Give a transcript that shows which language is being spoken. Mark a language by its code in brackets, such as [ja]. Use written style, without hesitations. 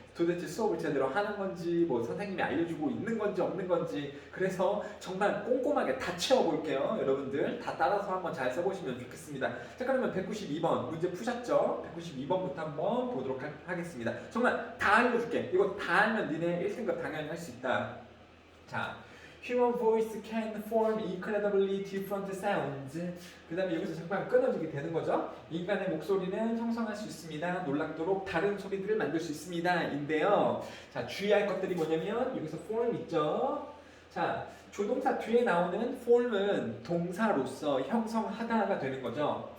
[ko] 도대체 수업을 제대로 하는 건지, 뭐 선생님이 알려주고 있는 건지 없는 건지. 그래서 정말 꼼꼼하게 다 채워볼게요. 여러분들 다 따라서 한번 잘 써보시면 좋겠습니다. 자, 그러면 192번 문제 푸셨죠? 192번부터 한번 보도록 하겠습니다. 정말 다 알려줄게. 이거 다 알면 니네 1등급 당연히 할 수 있다. [en] 자, Human voice can form incredibly different sounds. [ko] 그 다음에 여기서 잠깐 끊어지게 되는 거죠. 인간의 목소리는 형성할 수 있습니다. 놀랍도록 다른 소리들을 만들 수 있습니다. 인데요. 자, 주의할 것들이 뭐냐면 여기서 form 있죠. 자, 조동사 뒤에 나오는 form은 동사로서 형성하다가 되는 거죠.